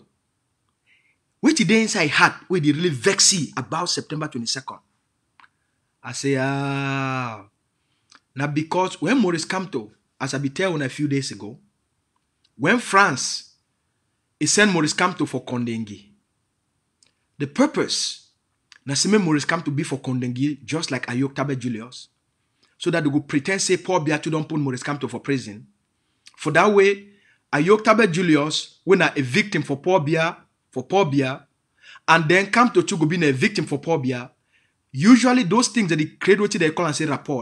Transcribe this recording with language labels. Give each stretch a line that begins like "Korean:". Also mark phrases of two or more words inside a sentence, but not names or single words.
Cameroon Pidgin: Wait till they inside heart, where they really vexy about September 22nd. I say, now because when Maurice Kamto, as I be telling a few days ago, when France sent Maurice Kamto for Kondengi, the purpose, na se Maurice Kamto be for Kondengi, just like AyukTabe Julius, so that they go pretend say Paul Biya to don't put Maurice Kamto for prison. For that way, AyukTabe Julius, when a victim for Paul Biya, and then Kamto to go be a victim for Paul Biya, usually those things that they create what they call and say rapport.